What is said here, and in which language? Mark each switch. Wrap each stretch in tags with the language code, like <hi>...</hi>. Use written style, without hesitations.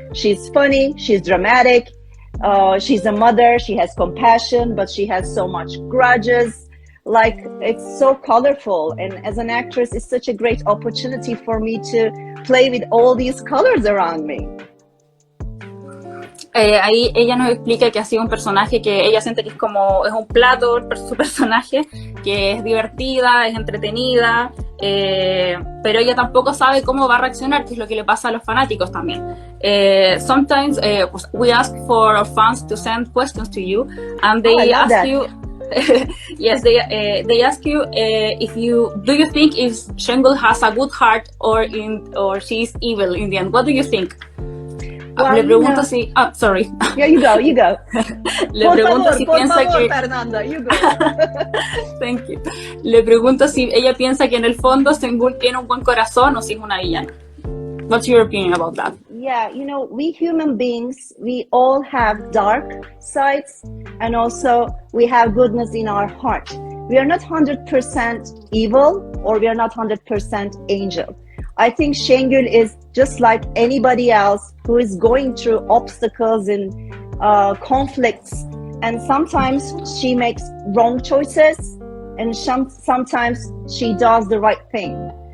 <en>She's funny, she's dramatic, she's a mother, she has compassion, but she has so much grudges. Like, it's so colorful, and as an actress, it's such a great opportunity for me to play with all these colors around me.</en> <es>Ahí ella nos explica que ha sido un personaje que ella siente que es un plato, su personaje, que es divertida, es entretenida, pero ella tampoco sabe cómo va a reaccionar, que es lo que le pasa a los fanáticos también.</es> <en>Sometimes we ask for our fans to send questions to you, and they ask you. Yes, they ask you do you think if Şengül has a good heart or she's evil in the end? What do you think? Well,</en> <es>le pregunto si</es> <en>sorry. Yeah, you go.</en> <es>Le pregunto si piensa que</es> <en>Fernanda, you go. Thank you.</en> <es>Le pregunto si ella piensa que en el fondo Şengül tiene un buen corazón o si es una villana.</es> <en>What's your opinion about that? Yeah, you know, we human beings, we all have dark sides, and also we have goodness in our heart. We are not 100% evil, or we are not 100% angel. I think Şengül is just like anybody else who is going through obstacles and conflicts, and sometimes she makes wrong choices, and sometimes she does the right thing.</en>